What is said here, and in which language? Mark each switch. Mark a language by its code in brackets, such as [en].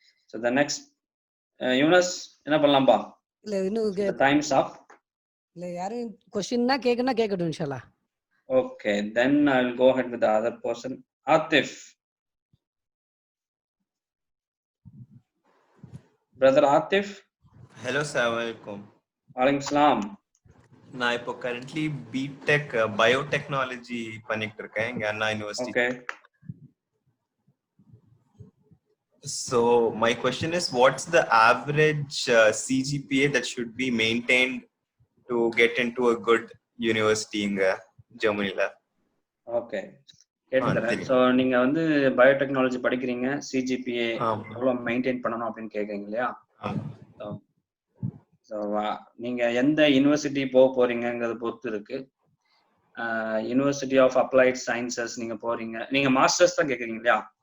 [en] So the next Yunus, [ta] என்ன பண்ணலாம்பா? இல்ல இன்னும் [en] time's up. [ta] இல்ல யாரும் क्वेश्चनனா கேக்கட்டும் இன்ஷாஅல்லாஹ். [en] Okay, then I'll go ahead with the other person. Atif. Brother Atif. [ar] Hello, assalamu alaikum. Walaikum salam. [ta] நான் இப்போ [en] currently BTech biotechnology [ta] பண்ணிட்டு இருக்கேன் இங்க அண்ணா university. [en] Okay. So my question is, what's the average CGPA that should be maintained to get into a good university in Germany? Okay. [ta] கேட்டுக்கிறேன். So நீங்க வந்து biotechnology படிக்கிறீங்க, CGPA எவ்வளோ மெயின்டைன் பண்ணணும் அப்படின்னு கேட்குறீங்க இல்லையா? ஸோ நீங்க எந்த யூனிவர்சிட்டி போக போறீங்கிறத பொறுத்து இருக்கு. யூனிவர்சிட்டி ஆஃப் அப்ளைட் சயின்சஸ் நீங்க போறீங்க, நீங்க மாஸ்டர்ஸ் தான் கேட்குறீங்க இல்லையா?